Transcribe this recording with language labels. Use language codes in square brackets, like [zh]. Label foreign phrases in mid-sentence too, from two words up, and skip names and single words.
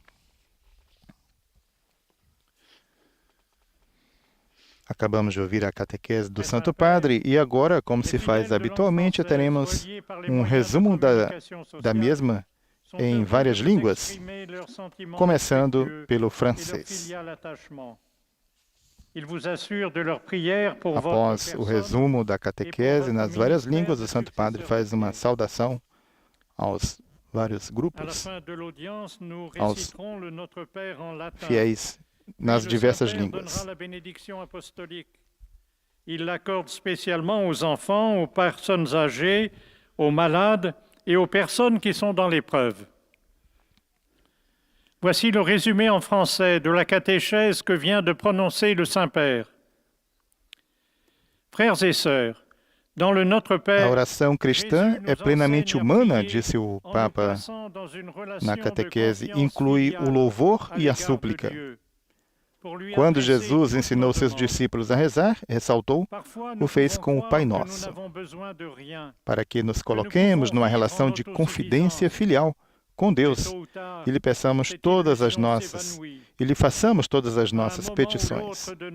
[pt] Acabamos de ouvir a catequese do Santo Padre e agora, como se faz habitualmente, teremos um resumo da mesma em várias línguas, começando pelo francês. Após o resumo da catequese nas várias línguas, o Santo Padre faz uma saudação aos vários [fr] À la [pt] grupos, [fr] fin de l'audience, nous [pt] aos [fr] réciterons le Notre Père en latin. [pt] fiéis [fr] Puis [pt] nas [fr] le [pt] diversas [fr] Saint-Père [pt] línguas. [fr] donnera la bénédiction apostolique. Il l'accorde spécialement aux enfants, aux personnes âgées, aux malades et aux personnes qui sont dans l'épreuve. Voici le résumé en français de la catéchèse que vient de prononcer le Saint-Père. Frères et sœurs, dans le Notre [pt] A [fr] Père, [pt] oração cristã é plenamente humana, disse o Papa na catequese, inclui o louvor e a súplica. Quando Jesus ensinou seus discípulos a rezar, ressaltou, o fez com o Pai Nosso, para que nos coloquemos numa relação de confidência filial com Deus e lhe peçamos todas as nossas, e lhe façamos todas as nossas petições.